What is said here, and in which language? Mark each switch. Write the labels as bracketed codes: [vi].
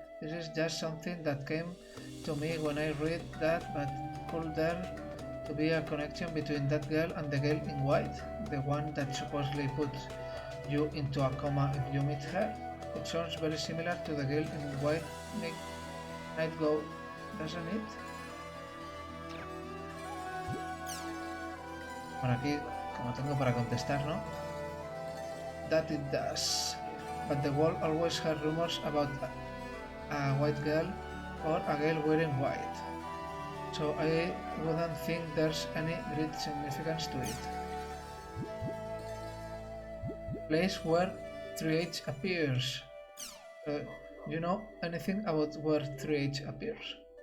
[en] This is just something that came to me when I read that, but could there to be a connection between that girl and the girl in white? The one that supposedly puts you into a coma if you meet her? It sounds very similar to the girl in white Night Go, doesn't it? [es] Bueno, aquí, como tengo para contestar, ¿no? [en] That it does. But the world always has rumors about a white girl or a girl wearing white. So I wouldn't think there's any great significance to it. Place where 3H appears. You know anything about where 3H appears?